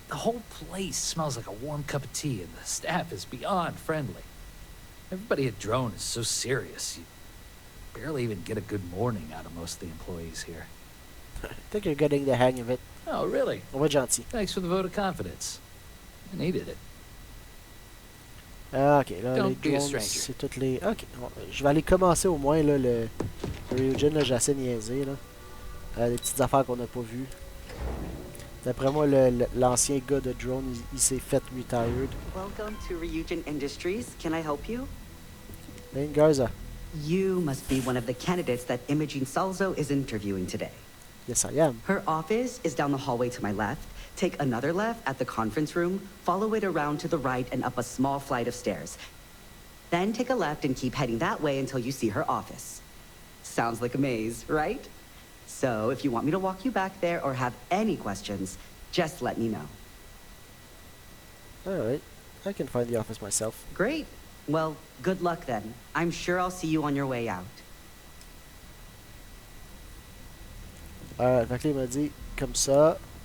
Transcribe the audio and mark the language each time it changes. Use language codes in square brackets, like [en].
[en] The whole place smells like a warm cup of tea, and the staff is beyond friendly. Everybody at Drone is so serious. You barely even get a good morning out of most of the employees here. I think you're getting the hang of it. Oh, really? [fr] On va être gentil. [en] Thanks for the vote of confidence. I needed it. [fr] Ah, ok, là, [en] Don't [fr] les [en] be a [fr] drones, [en] stranger. [fr] c'est toutes les... Ok, bon, je vais aller commencer au moins, là, le Ryujin, là, j'ai assez niaisé, là. Des petites affaires qu'on n'a pas vues. D'après moi, l'ancien gars de drone, il s'est fait retired. [en] Welcome to Ryujin Industries. Can I help you? Ben Garza. You must be one of the candidates that Imogene Salzo is interviewing today. Yes, I am. Her office is down the hallway to my left. Take another left at the conference room, follow it around to the right and up a small flight of stairs. Then take a left and keep heading that way until you see her office. Sounds like a maze, right? So if you want me to walk you back there or have any questions, just let me know. Alright, I can find the office myself. Great. Well, good luck then. I'm sure I'll see you on your way out. [fr] Alright, fait que là, il m'a dit, comme ça.